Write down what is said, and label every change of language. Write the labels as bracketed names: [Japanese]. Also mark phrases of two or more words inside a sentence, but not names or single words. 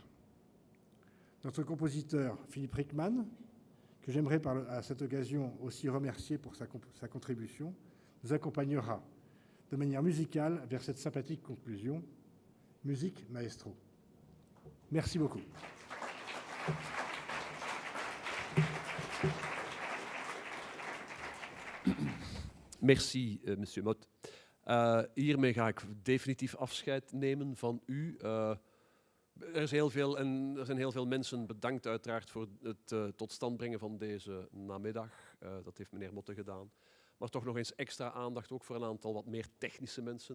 [French] Notre compositeur Philippe Rickman, que j'aimerais à cette occasion aussi remercier pour sa contribution, nous accompagnera de manière musicale vers cette sympathique conclusion. Musique, maestro. Merci beaucoup. Merci, monsieur Mott. [Dutch] Hiermee ga ik definitief afscheid nemen van u. Er zijn heel veel mensen bedankt uiteraard voor het tot stand brengen van deze namiddag. Dat heeft meneer Motte gedaan. Maar toch nog eens extra aandacht ook voor een aantal wat meer technische mensen.